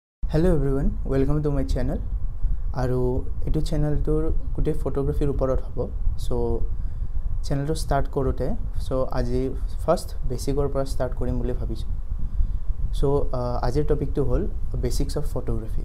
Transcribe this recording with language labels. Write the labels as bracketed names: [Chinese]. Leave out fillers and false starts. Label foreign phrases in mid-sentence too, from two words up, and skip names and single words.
[English] Hello everyone, welcome to my channel. [Naga Pidgin] Aru etu channel tur kute photography uporot hobo. So channel to start korote. So aji first basic or pora start korim boli bhabichu. So ajir topic to hol [English] basics of photography.